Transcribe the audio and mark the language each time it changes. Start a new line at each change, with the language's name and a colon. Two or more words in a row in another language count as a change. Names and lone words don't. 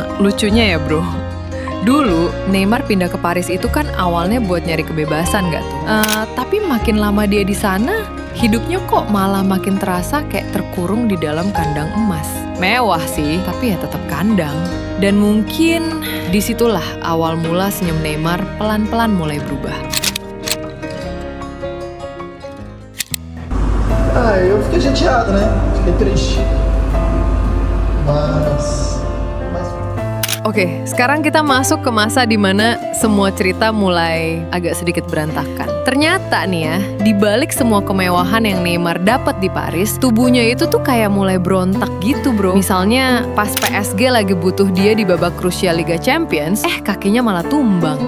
Indonesian: Lucunya ya bro, dulu Neymar pindah ke Paris itu kan awalnya buat nyari kebebasan nggak tuh? Tapi makin lama dia di sana, hidupnya kok malah makin terasa kayak terkurung di dalam kandang emas. Mewah sih, tapi ya tetap kandang. Dan mungkin disitulah awal mula senyum Neymar pelan-pelan mulai berubah.
Portuguese: Eu fiquei chateado, né? Fiquei triste. Mas
Indonesian: Oke, sekarang kita masuk ke masa dimana semua cerita mulai agak sedikit berantakan. Ternyata nih ya, dibalik semua kemewahan yang Neymar dapat di Paris, tubuhnya itu tuh kayak mulai berontak gitu bro. Misalnya pas PSG lagi butuh dia di babak krusial Liga Champions, kakinya malah tumbang.